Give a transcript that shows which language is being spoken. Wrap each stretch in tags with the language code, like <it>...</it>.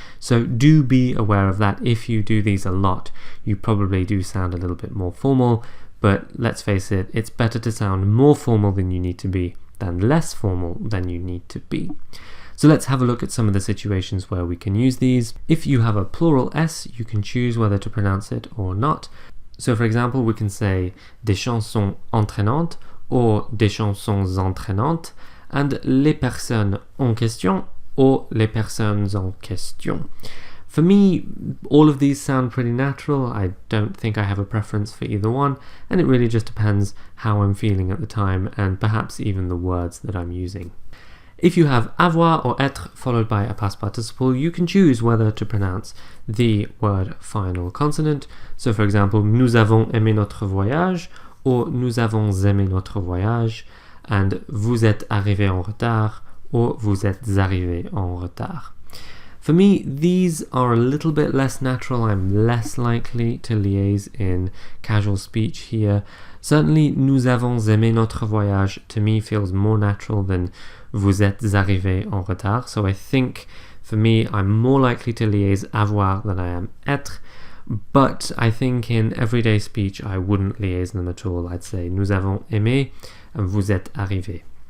<en>So do be aware of that. If you do these a lot, you probably do sound a little bit more formal, but let's face it, it's better to sound more formal than you need to be than less formal than you need to be. So let's have a look at some of the situations where we can use these. If you have a plural s, you can choose whether to pronounce it or not. So for example, we can say</en> <fr>des chansons entraînantes</fr> <en>or</en> <fr>des chansons entraînantes,</fr> <en>and</en> <fr>les personnes en question or les personnes en question.</fr> <en>For me, all of these sound pretty natural. I don't think I have a preference for either one, and it really just depends how I'm feeling at the time and perhaps even the words that I'm using. If you have avoir or être followed by a past participle, you can choose whether to pronounce the word final consonant. So for example,</en> <fr>nous avons aimé notre voyage,</fr> <en>or</en> <fr>nous avons aimé notre voyage,</fr> <en>and</en> <fr>vous êtes arrivé en retard, or vous êtes arrivé en retard.</fr> <en>For me, these are a little bit less natural. I'm less likely to liaise in casual speech here. Certainly,</en> <fr>nous avons aimé notre voyage</fr> <en>to me feels more natural than</en> <fr>vous êtes arrivé en retard.</fr> <en>So I think, for me, I'm more likely to liaise avoir than I am être. But I think in everyday speech, I wouldn't liaise them at all. I'd say</en> <fr>nous avons aimé</fr> <en>and</en> <fr>vous êtes arrivé.</fr>